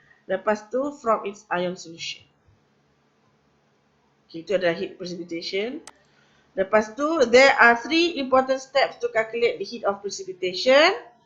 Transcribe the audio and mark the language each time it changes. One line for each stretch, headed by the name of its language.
Malay: Lepas tu
English: from its ion solution.
Malay: Okay, itu adalah heat precipitation. Lepas tu
English: there are 3 important steps to calculate the heat of precipitation.